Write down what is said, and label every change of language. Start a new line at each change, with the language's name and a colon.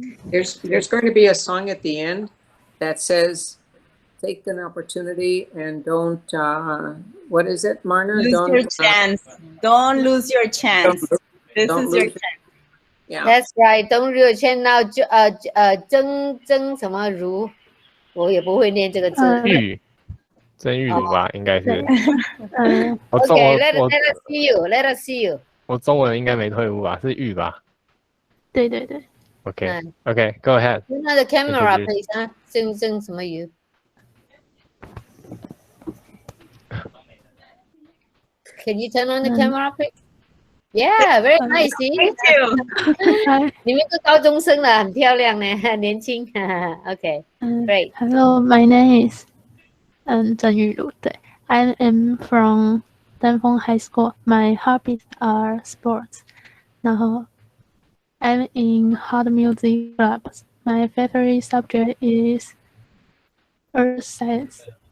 English: There's going to be a song at the end that says, "Take an opportunity and don't." What is it, Mirna? Lose your chance. Don't lose your chance. This don't is your lose chance. Yeah. That's right. Don't lose your chance now.
Chinese: 曾什么如，我也不会念这个字。曾玉茹吧，应该是。
English: Okay, let us see you. Let us see you.
Chinese: 我中文应该没退步吧？是玉吧？对对对。
English: Okay. Okay. Go ahead. Turn on the camera, please. 啊，曾什么如？ Can you turn on the camera, please? Yeah, very nice. Thank you.
Chinese: 你们是高中生了，很漂亮呢，年轻。
English: Okay, great. Hello, my name is 曾玉茹。 对 I am from Danfeng High School. My hobbies are sports.
Chinese: 然后
English: I'm in hard music clubs. My favorite subject is earth science.